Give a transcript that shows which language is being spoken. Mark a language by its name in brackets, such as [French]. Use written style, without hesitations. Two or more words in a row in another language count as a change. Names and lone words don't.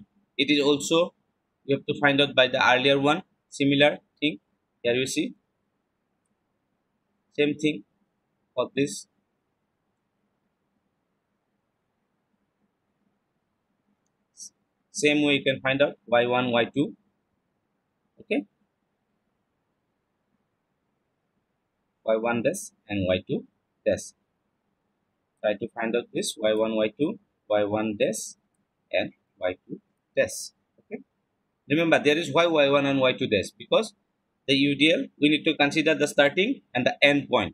[English] It is also you have to find out by the earlier one. Similar thing. Here you see same thing for this. Same way you can find out y1, y2. Okay, y1 dash and y2 dash. Try to find out this y1, y2, y1 dash and y2 dash. Okay, remember there is y1 and y2 dash because the UDL we need to consider the starting and the end point.